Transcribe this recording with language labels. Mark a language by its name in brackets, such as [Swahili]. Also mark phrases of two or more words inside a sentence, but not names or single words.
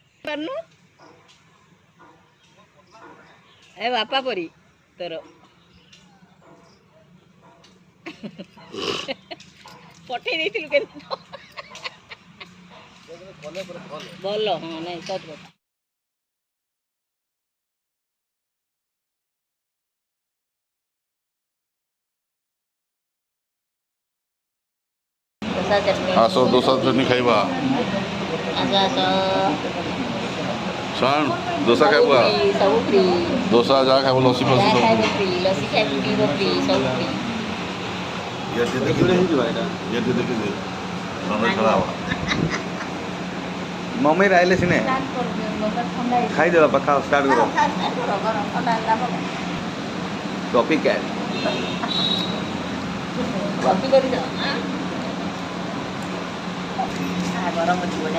[Odia] କରନୁ ଏ ବାପା ପରି ତୋର ପଠେଇ ଦେଇଥିଲୁ କେମିତି ଭଲ ହଁ ନାଇଁ ସତ କଥା ଦୋସା ଚଟଣି ଆସ ଦୋସା ଚଟଣି ଖାଇବା ଆସ ଆସ ଶୁଣ ଦୋସା ଖାଇବା ସବୁ ଫ୍ରି ଦୋସା ଯାହା ଖାଇବ ଲସି ଫସି ଯାହା ସବୁ ଖାଇବ ଫ୍ରି ଲସି ଖାଇବ ପିଇବ ଫ୍ରି ସବୁ ଫ୍ରି मम्मी राहिले सिने खाइदेऊ पक्का स्टार्ट करो कॉपी कैट କପି କରିଦ ଗରମ ଅଛି ବଢ଼ିଆ